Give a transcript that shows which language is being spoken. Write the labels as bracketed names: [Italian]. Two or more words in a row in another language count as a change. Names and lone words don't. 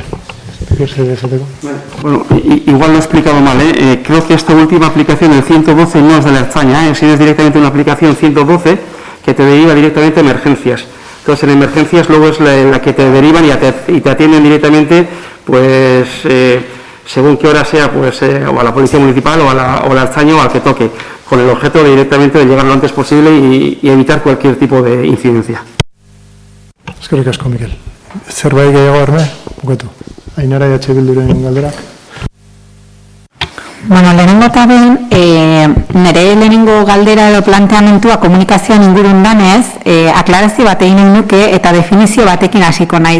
[Spanish] Bueno, igual lo he explicado mal, creo que esta última aplicación, el 112, no es de la Ertzaintza, si es directamente una aplicación 112 que te deriva directamente a emergencias. Entonces, en emergencias luego es la que te derivan y te atienden directamente, pues, según qué hora sea, pues, o a la Policía Municipal o a la Ertzaintza o al que toque, con el objeto de directamente de llegar lo antes posible y evitar cualquier tipo de incidencia. [Basque] Eskerrik asko, Mikel. Zerbait gehiago arme? Bukatu. Ainara EH Bilduren galderak. Bueno, lehenengo eta behin, nire lehenengo galdera edo planteamentua komunikazioan ingurun danez, aklarazio bat egin nuke eta definizio batekin hasiko naiz.